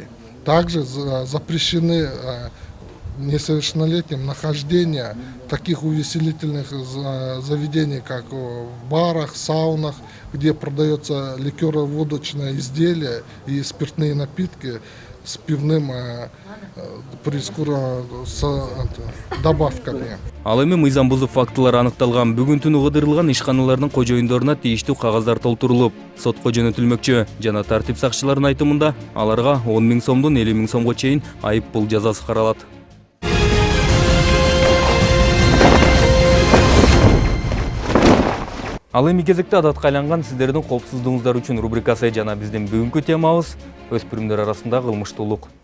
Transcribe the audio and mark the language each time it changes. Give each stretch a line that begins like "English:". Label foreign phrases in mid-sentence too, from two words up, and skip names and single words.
Russian: Также запрещены несовершеннолетним нахождение таких увеселительных заведений, как в барах, саунах, где продается ликеро-водочное изделие и спиртные напитки с пивным с добавками.
Kyrgyz: Ал эми мыйзам бузуп фактылар аныкталган. Бүгүн түнү кыдырылган ишканалардын кожо үйүндөрүнө тийиштүү кагаздар толтурулуп, сотко жөнөтүлмөкчү. Жана тартип сакчыларынын айтымында аларга 10 000 сомдон 50 000 сомго чейин айып пул жазасы каралат. Ал эми кезекте адатка айланган сиздердин коопсуздугуңуздар үчүн рубрикасы жана биздин бүгүнкү темабыз өспүрүмдөр арасында кылмыштуулук.